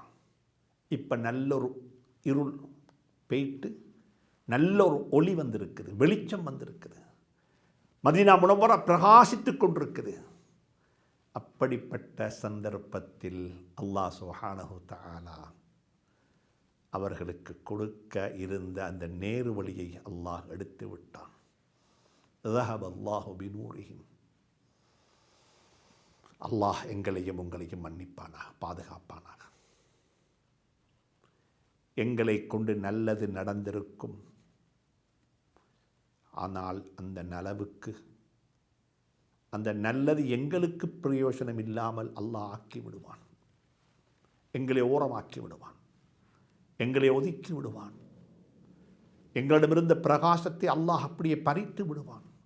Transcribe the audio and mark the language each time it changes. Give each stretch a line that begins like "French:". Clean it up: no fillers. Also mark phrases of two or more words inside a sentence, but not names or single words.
Tamil: இப்போ நல்ல ஒரு இருள் பெய்ட்டு நல்ல ஒரு ஒளி வந்திருக்குது, வெளிச்சம் வந்திருக்குது, மதீனா முனவ்வரா பிரகாசித்து கொண்டிருக்குது. அப்படிப்பட்ட சந்தர்ப்பத்தில்
Arabic: الله سبحانه تعالى
Tamil: அவர்களுக்கு கொடுக்க இருந்த அந்த நேரு வழியை அல்லாஹ் எடுத்து விட்டான்.
Arabic: ذهب الله بنورهم.
Tamil: அல்லாஹ் எங்களையும் உங்களையும் மன்னிப்பானாக, பாதுகாப்பானாக. எங்களை கொண்டு நல்லது நடந்திருக்கும், ஆனால் அந்த நலவுக்கு அந்த நல்லது எங்களுக்கு பிரயோஜனம் இல்லாமல் அல்லாஹ் ஆக்கி விடுவான், எங்களை ஓரமாக்கி விடுவான், எங்களை ஒதுக்கி விடுவான், எங்களிடமிருந்த பிரகாசத்தை அல்லாஹ் அப்படியே பறித்து விடுவான்.